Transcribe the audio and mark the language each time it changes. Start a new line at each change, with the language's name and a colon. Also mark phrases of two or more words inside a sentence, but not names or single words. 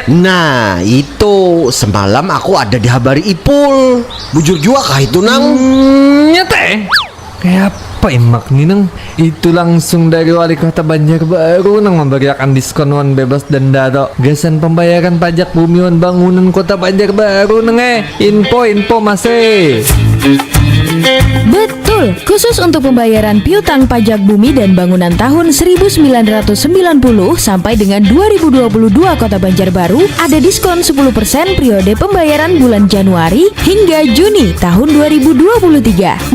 Banjar: Nah itu semalam aku ada di Habari Ipul. Bujur juga kah itu nang? Nyata kayak apa Imak nih nang? Itu langsung dari wali kota Banjarbaru nang memberikan diskon wan bebas denda do. Gasan pembayaran pajak bumi wan bangunan kota Banjarbaru nang Info masih.
Indonesian: Betul, khusus untuk pembayaran piutang pajak bumi dan bangunan tahun 1990 sampai dengan 2022 Kota Banjarbaru ada diskon 10% periode pembayaran bulan Januari hingga Juni tahun 2023.